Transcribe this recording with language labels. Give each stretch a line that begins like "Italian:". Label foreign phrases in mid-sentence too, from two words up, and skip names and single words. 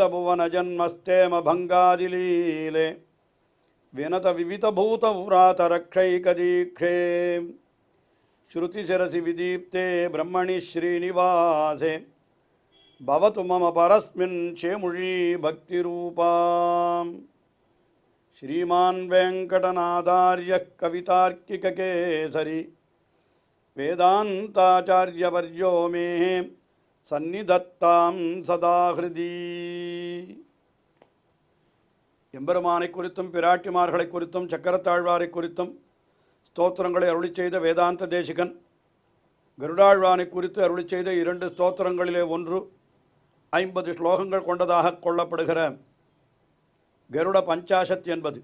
Sanskrit: भुवन जन्मस्थेम भङ्गादिलीले विनत विविधभूत व्रातरक्षैकदीक्षे श्रुतिशिरसि विदीप्ते ब्रह्मणि श्रीनिवासे भवतु मम परस्मिन् शेमुषी भक्तिरूपा श्रीमान् वेङ्कटनाथार्यः कवितार्किककेसरी वेदान्ताचार्यवर्यो मे सन्निधत्तां सदा हृदि
Tamil: எம்பெருமானை குறித்தும் பிராட்டிமார்களை குறித்தும் சக்கரத்தாழ்வாரை குறித்தும் ஸ்தோத்திரங்களை அருளி செய்த வேதாந்த தேசிகன் கருடாழ்வானை குறித்து அருளி செய்த 2 ஸ்தோத்திரங்களிலே ஒன்று 50 ஸ்லோகங்கள் கொண்டதாக கொள்ளப்படுகிற கருட பஞ்சாசத் என்பது.